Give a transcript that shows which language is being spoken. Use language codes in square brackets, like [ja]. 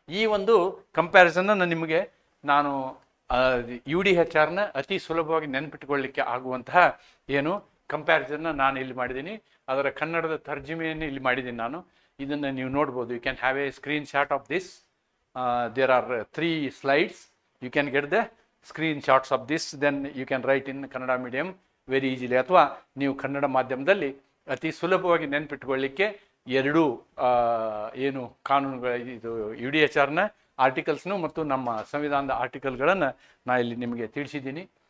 [kn] ಈ ಒಂದು ಕಂಪ್ಯಾರಿಸನ್ನ ನಿಮಗೆ ನಾನು UDHRನ ಅತಿ ಸುಲಭವಾಗಿ ನೆನಪಿಟ್ಕೊಳ್ಳಿಕ್ಕೆ ಆಗುವಂತಹ ಏನು ಕಂಪ್ಯಾರಿಸನ್ನ ನಾನು ಇಲ್ಲಿ ಮಾಡಿದ್ದೀನಿ. ಅದರ ಕನ್ನಡದ ತರ್ಜುಮೆಯನ್ನು ಇಲ್ಲಿ ಮಾಡಿದ್ದೀನಿ ನಾನು. ಇದನ್ನು ನೀವು ನೋಡ್ಬೋದು. [en] You can have a screenshot of this. There are 3 slides. You can get the screenshots of this, then you can write in Kannada medium very easily. [kn] ಅಥವಾ ನೀವು ಕನ್ನಡ ಮಾಧ್ಯಮದಲ್ಲಿ ಅತಿ ಸುಲಭವಾಗಿ ನೆನಪಿಟ್ಕೊಳ್ಳಿಕ್ಕೆ 2 ಏನು ಕಾನೂನುಗಳ ಇದು UDHRನ ಆರ್ಟಿಕಲ್ಸ್ನು ಮತ್ತು ನಮ್ಮ ಸಂವಿಧಾನದ ಆರ್ಟಿಕಲ್ಗಳನ್ನು ನಾನು ಇಲ್ಲಿ ನಿಮಗೆ ತಿಳಿಸಿದ್ದೀನಿ.